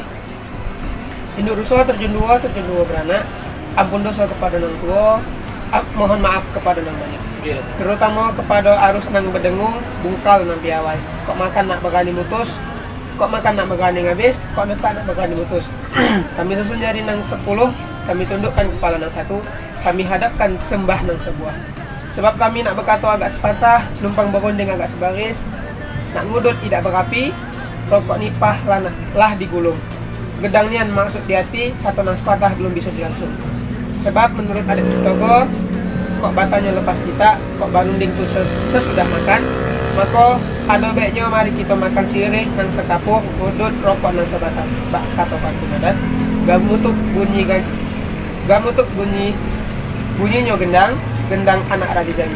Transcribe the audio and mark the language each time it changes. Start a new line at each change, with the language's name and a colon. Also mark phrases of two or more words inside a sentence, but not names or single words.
Jambi Malay: Induk rusuh terjun dua beranak, ampun dosa kepada nang tua, mohon maaf kepada nang banyak. Terutama kepada arus nang bedengung, bungkal nang piawai. Kok makan nak bagani mutus, kok makan nak bagani ngabis, kok netak nak bagani mutus. Kami susun jari nang 10, kami tundukkan kepala nang 1, kami hadapkan sembah nang sebuah. Sebab kami nak berkata agak sepatah, numpang berunding agak sebaris, nak ngudut tidak berapi, rokok nipah lah digulung. Gedang nian maksud di hati, kata nang sepatah belum bisa dilangsung. Sebab menurut adat kita kok batanya lepas kita, kok barunding tu sesudah makan, maka ada baiknya mari kita makan sirih nang sekapur, ngudut rokok nang sebatang. Bak kata pantun adat, gamutuk bunyinya gendang anak Raja Jambi.